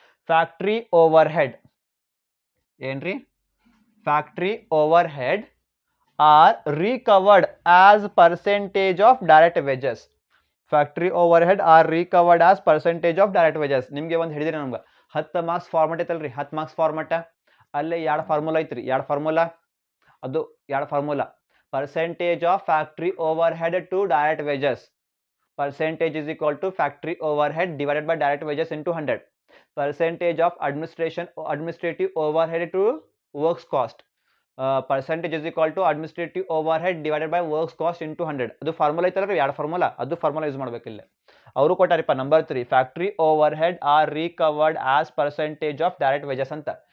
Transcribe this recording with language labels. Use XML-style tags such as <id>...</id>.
<en>factory overhead</en> <kn>ಏನ್ರಿ</kn> <en>Factory overhead are recovered as percentage of direct wages. Factory overhead are recovered as percentage of direct wages.</en> <kn>ನಿಮಗೆ ಒಂದು ಹೇಳಿದ್ರಿ ನಮ್ಗೆ 10 marks format ಐತಲ್ರಿ, 10 marks format. ಅಲ್ಲೇ 2 formula ಐತ್ರಿ, 2 formula. ಅದು 2 formula.</kn> <en>Percentage of factory overhead to direct wages. Percentage is equal to factory overhead divided by direct wages into 100. Percentage of administrative overhead to works cost. Percentage is equal to administrative overhead divided by works cost into 100.</en> <kn>ಅದು formula ಐತಲ್ಲ ರೀ, 2 formula, ಅದು formula use ಮಾಡ್ಬೇಕಿಲ್ಲ. ಅವರು ಕೊಟ್ಟಾರಿಪ್ಪ number 3</kn> <en>factory overhead are recovered as percentage of direct wages</en> <kn>ಅಂತ.</kn>